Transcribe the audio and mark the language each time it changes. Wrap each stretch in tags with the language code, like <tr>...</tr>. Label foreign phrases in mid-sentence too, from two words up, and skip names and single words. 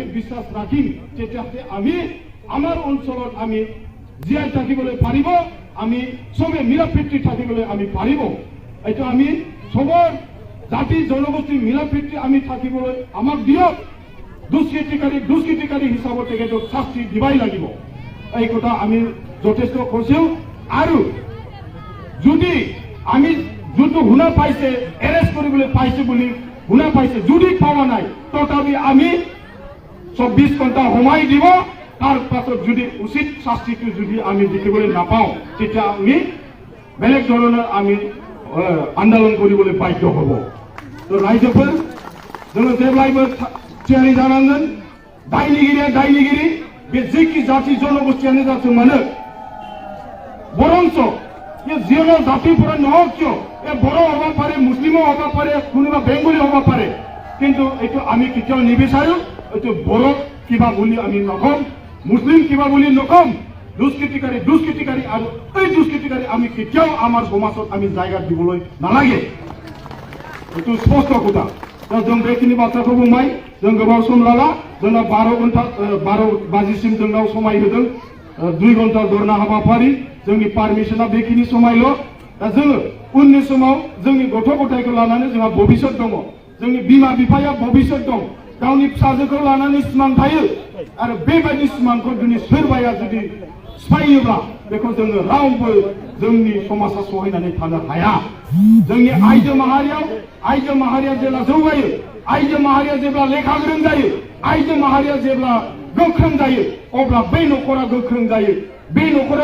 <as>বিশ্বাস ৰাখিম তেতিয়াহে আমি আমাৰ অঞ্চলত আমি জীয়াই থাকিবলৈ পাৰিব আমি সবে মিলাপ্ৰীতি থাকিবলৈ আমি পাৰিব এইটো আমি সবৰ জাতি জনগোষ্ঠী মিলাপ্ৰীতি আমি থাকিবলৈ আমাক দিয়ক দুষ্কৃতিকাৰী হিচাপত তেখেতক শাস্তি দিবাই লাগিব এই কথা আমি যথেষ্ট কৈছো আৰু যদি আমি যোনটো শুনা পাইছে এৰেষ্ট কৰিবলৈ পাইছে বুলি শুনা পাইছে যদি পাৱা নাই তথাপি আমি 24 ঘণ্টা সময় দিব তাৰ পাছত যদি উচিত শাস্তিটো যদি আমি দেখিবলৈ নাপাওঁ তেতিয়া আমি বেলেগ ধৰণৰ আমি আন্দোলন কৰিবলৈ বাধ্য হ'ব তো ৰাইজফোৰ</as> <brx>जोङो जेब्लायबो थियारि जानांगोन दायनिगिरि बे जेखि जाति जनगोष्ठीयानो जाथों मानो बरंच ये जियनो जातिफोरा</brx> <as>নহওক কিয় এ বড়ো হ'ব পাৰে মুছলিমো হ'ব পাৰে কোনোবা বেংগলী হ'ব পাৰে কিন্তু এইটো আমি কেতিয়াও নিবিচাৰো এইটো বড়ো কিবা বুলি আমি নকম মুসলিম কিবা বুলি নকম দুষ্কৃতিকাৰী আৰু এই দুষ্কৃতিকাৰী আমি কেতিয়াও আমাৰ সমাজত আমি জায়গা দিবলৈ নালাগে এইটো স্পষ্ট কথা</as> <brx>जों बेखिनि बाथ्राखौ बुंबाय जों गोबाव सम लाला जोंना 12 बाजिसिम जोंनाव समाय होदों 2 घन्टा धरना हाबाफारि जोंनि पारमिशना बेखिनि समायल' दा जोङो उननि समाव जोंनि गथ' गथायखौ लानानै जोंहा भबिष्यत दङ जोंनि बिमा बिफाया भबिष्यत दं गावनि फिसाजोखौ लानानै सिमां थायो आरो बेबायदि सिमांखौ जुदि सोरबाया जुदि सिफायोब्ला बेखौ जोङो रावबो जोंनि समाजा सहायनानै थानो हाया जोंनि आइजो माहारिया जेब्ला जौगायो आइजो माहारिया जेब्ला लेखा गोरों जायो आइजो माहारिया जेब्ला गोख्रों जायो अब्ला बै न'खरा गोख्रों जायो बिनि</brx>